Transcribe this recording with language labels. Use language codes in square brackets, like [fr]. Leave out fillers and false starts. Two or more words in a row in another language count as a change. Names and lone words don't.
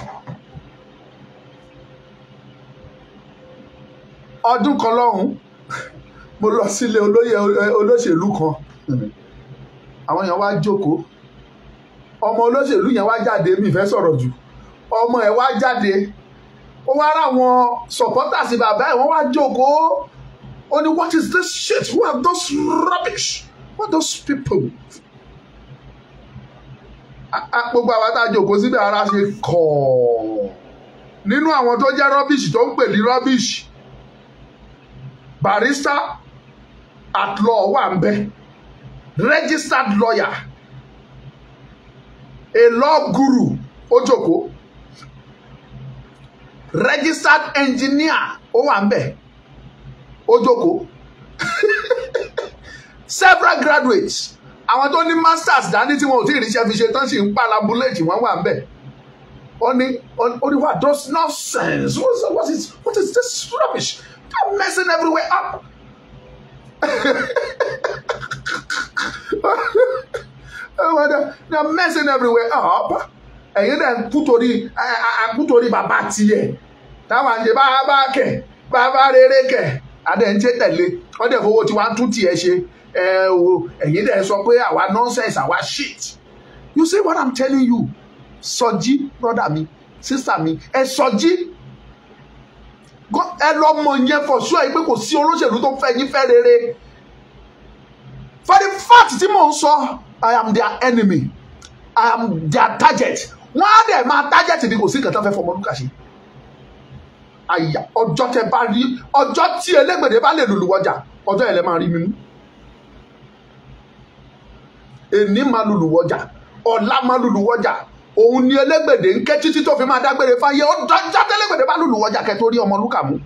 [yo] Ọdún kan lọ́hùn mo lọ sílé olóṣèlú kan. Àwọn èèyàn wá jókòó. Ọmọ olóṣèlú yẹn wá jáde, mi fẹ́ sọ̀rọ̀ jù. Ọmọ ẹ̀ wá jáde. Ó wá rá àwọn supporters bàbá ẹ̀ wọ́n wá jókòó. Ó ní [en] what is this shit? Who are those rubbish? What are those people? [yo] Gbogbo àwọn tá a jókòó síbẹ̀ ara ṣe kọ̀. Nínú àwọn tó jẹ́ rubbish tó ń pè ní rubbish, [en] barrister at law [yo] wà ń bẹ̀, [en] registered lawyer, a law guru [yo] ó jókòó, [en] registered engineer [yo] ó wà ń bẹ̀ ó jókòó, [en] several graduates, [yo] àwọn tó ní masters dání tí wọn ò tí ì ríṣẹ́ fi ṣe tán sì ń pa labulẹ́ẹ̀tì wọ́n wà ń bẹ̀. Ó ní [en] what those nonsense, what is this rubbish? They're messing everywhere up. They're messing everywhere up. [yo] Ẹ̀yin dẹ̀ kú torí bàbá tiẹ̀. Táwọn àjẹ́ bá kẹ̀, bàbá rere kẹ̀, adẹ̀ ń ṣe tẹ̀lé. Wọ́n dẹ̀ fowó tí wọ́n tún tiẹ̀ ṣe. Ẹ̀yin dẹ̀ sọ pé àwa nonsense, àwa shit. [en] You see what I'm telling you? [yo] Sọjí, brother mi, sister mi, ẹ sọjí. Ẹ lọ mọ̀ yẹn [en] for sure [yo] pé kò sí olóṣèlú tó fẹ́ yín fẹ́ rere. [en] For the fact [yo] tí mò ń sọ, [en] I am their enemy. I am their target. [yo] Wọ́n á dẹ̀ máa target bí kò sí nǹkan tó fẹ́ fọmọ lúkà ṣe. Àyà ọjọ́ tẹ bá rí, ọjọ́ tí elégbèdè bá lè lùlù wọjà, ọjọ́ yẹn lẹ máa rí mi mú. Èní máa lùlù wọjà, ọ̀la máa lùlù wọjà. Òun ni elégbèdè ń ké títí tó fi máa dágbére fáyé. Ó dọ́jà tẹ́légbèdè bá lùlù wọjà kẹ́ tó rí ọmọ lúkà mú.